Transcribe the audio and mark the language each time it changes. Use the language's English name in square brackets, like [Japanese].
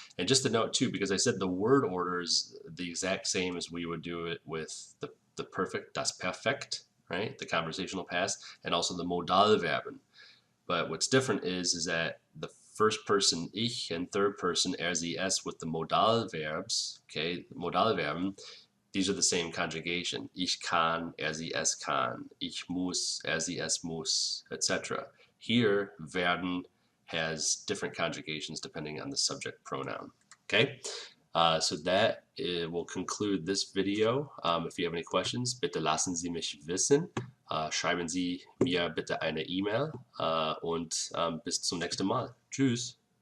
[English] And just a note too, because I said the word order is the exact same as we would do it with the perfect, das Perfekt, right? The conversational past, and also the Modalverben. But what's different is that the first person ich and third person sie, s with the modal verbs, okay, Modalverben, these are the same conjugation. [German] Ich kann, sie, es kann. Ich muss, sie, es muss, etc. [English] Here, werden has different conjugations depending on the subject pronoun. Okay, so that will conclude this video. If you have any questions, [German] bitte lassen Sie mich wissen. Schreiben Sie mir bitte eine E-Mail und bis zum nächsten Mal. Tschüss.